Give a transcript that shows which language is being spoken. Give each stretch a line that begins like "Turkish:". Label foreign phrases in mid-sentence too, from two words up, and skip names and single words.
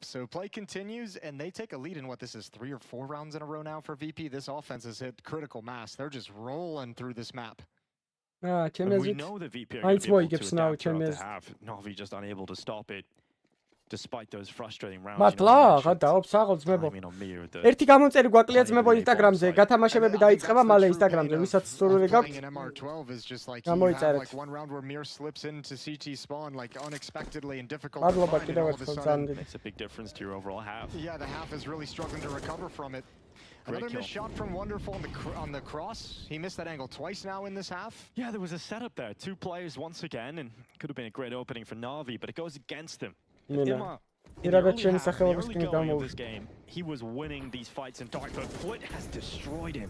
English: So play continues, and they take a lead in what this is 3 or 4 rounds in a row now for VP. This offense has hit critical mass. They're just rolling through this map. We know the VP are going to be able to adapt throughout the half. NAVI just unable to stop it. Despite those frustrating rounds.
Georgian: მართლა დაობს აღარ ძმებო. ერთი გამომწერი გვაკლია ძმებო ინსტაგრამზე. გათამაშებები დაიწყება მალე ინსტაგრამზე, ვისაც სურვილი გაქვთ. გამოიწერეთ.
English: One round where Mir slips into CT spawn like unexpectedly and difficult.
Georgian: მადლობა კიდევ ერთხელ ძალიან.
English: Makes a big difference to your overall half. Yeah, the half is really struggling to recover from it. Another missed shot from Wonderful on the cross. He missed that angle twice now in this half. Yeah, there was a setup there. 2 players once again, and could have been a great opening for NAVI, but it goes against him. Imma, in the early going of this game, he was winning these fights in Dark, but Flit has destroyed him.